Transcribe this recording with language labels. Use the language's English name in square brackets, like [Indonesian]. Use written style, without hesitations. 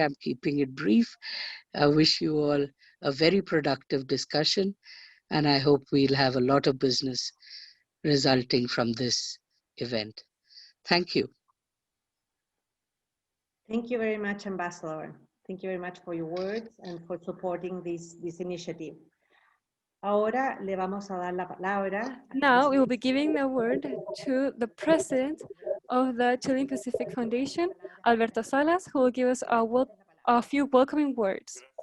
[English] I'm keeping it brief. I wish you all a very productive discussion, and I hope we'll have a lot of business resulting from this event. Thank you. Thank you very much, Ambassador. Thank you very much for your words and for supporting this initiative. [Spanish] Ahora le vamos a dar la palabra. [English] Now we will be giving the word to the president of the Chilean Pacific Foundation, Alberto Salas, who will give us a few welcoming words.